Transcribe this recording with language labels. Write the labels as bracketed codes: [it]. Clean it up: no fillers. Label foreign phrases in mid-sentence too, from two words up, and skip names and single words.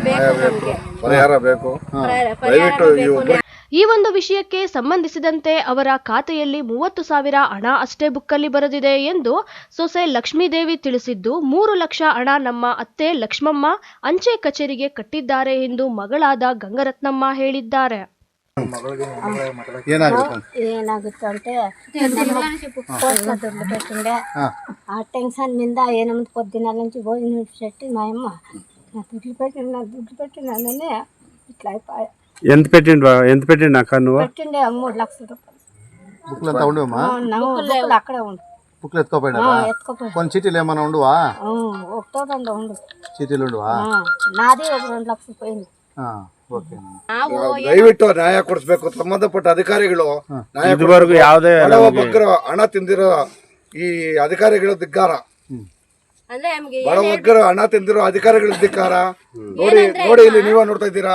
[kn] ಈ ಒಂದು ವಿಷಯಕ್ಕೆ ಸಂಬಂಧಿಸಿದಂತೆ ಅವರ ಖಾತೆಯಲ್ಲಿ 30,000 ಹಣ ಅಷ್ಟೇ ಬುಕ್ಕಲ್ಲಿ ಬರೆದಿದೆ ಎಂದು ಸೊಸೆ ಲಕ್ಷ್ಮೀದೇವಿ ತಿಳಿಸಿದ್ದು, 3 ಲಕ್ಷ ಹಣ ನಮ್ಮ ಅತ್ತೆ ಲಕ್ಷ್ಮಮ್ಮ ಅಂಚೆ ಕಚೇರಿಗೆ ಕಟ್ಟಿದ್ದಾರೆ ಎಂದು ಮಗಳಾದ ಗಂಗರತ್ನಮ್ಮ ಹೇಳಿದ್ದಾರೆ. [te] ಏನಾಗುತ್ತೆ అంటే దుడ్లు పెట్టిండే ఆ టెన్షన్ మీద ఏనమ్మ పొద్దున్న నుంచి భోజనం పెట్టి మా అమ్మ నా దుడ్లు పెట్టినానని ఇట్లా అయిపోయా. ఎంత పెట్టిండు అక్క? నువ్వు పెట్టిండే 3 లక్షల రూపాయలు. బుక్లంతా ఉండేవమ్మా? బుక్లు అక్కడే ఉండు. బుక్లు ఎత్తుకోపోయినా? కొన్ని చీటీలు ఏమైనా ఉండవా? ఒకటో రెండు ఉండు చీటీలు ఉండవా? నాది ఒక 2 లక్షలు పోయింది. [kn] ದಯವಿಟ್ಟು ನ್ಯಾಯ ಕೊಡಿಸ್ಬೇಕು. ಸಂಬಂಧಪಟ್ಟ ಅಧಿಕಾರಿಗಳು ಹಣ ತಿಂದಿರೋ ಈ ಅಧಿಕಾರಿಗಳು ಧಿಕ್ಕಾರ. ಬಡವರ್ಗರ ಹಣ ತಿಂದಿರೋ ಅಧಿಕಾರಿಗಳ ಧಿಕ್ಕಾರ. ನೋಡಿ ಇಲ್ಲಿ ನೀವೇ ನೋಡ್ತಾ ಇದ್ದೀರಾ.